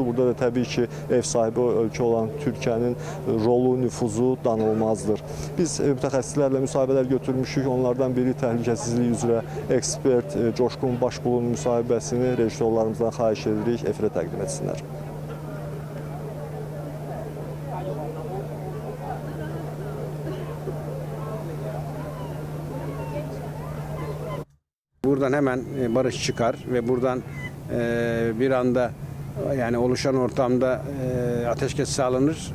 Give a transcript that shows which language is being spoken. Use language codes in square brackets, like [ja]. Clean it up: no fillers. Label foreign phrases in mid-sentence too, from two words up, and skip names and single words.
[az] Burada da təbii ki, ev sahibi ölkə olan Türkiyənin rolu, nüfuzu danılmazdır. Biz mütəxəssislərlə müsahibələr götürmüşük. Onlardan biri təhlükəsizlik üzrə ekspert Coşqun Başbulun müsahibəsini rejissorlarımızdan xahiş edirik, efirə təqdim etsinlər. [tr] Buradan hemen barış çıkar ve buradan bir anda yani oluşan ortamda ateşkes sağlanır.